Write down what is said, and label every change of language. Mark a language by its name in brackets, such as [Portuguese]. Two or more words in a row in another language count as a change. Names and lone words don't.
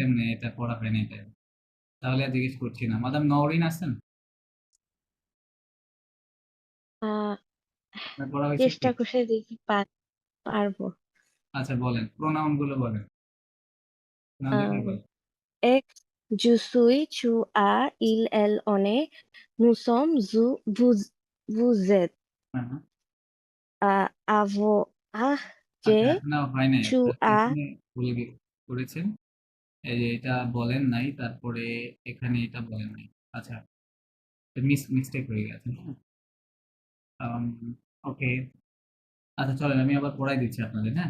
[Bangla] কেমনে, এটা পড়া হয় নাই তাই। তাহলে আর জিজ্ঞেস করছি না। মাদাম নওরিন আছেন? আহ, আপনার পড়া হয়েছে কি? চেষ্টা করে দেখি পারবো। আচ্ছা বলেন, প্রোনাউন গুলো বলেন, না দেখে বলেন। [French] Ek, je suis, tu as, il, elle, on est, nous sommes, vous êtes, [Bangla] হ্যাঁ হ্যাঁ। [French] avoir, [Bangla] আচ্ছা, [French] j'ai, [Bangla] এখনো হয় নাই, [French] tu [Bangla] আপনি [French] as, [Bangla] এখানে ভুলে করেছেন। এই যে এটা বলেন নাই, তারপরে এখানে এটা বলেন নাই। আচ্ছা, মিস্টেক হয়ে গেছে। ওকে, আচ্ছা চলেন আমি আবার পড়াই দিচ্ছি আপনাদের, হ্যাঁ।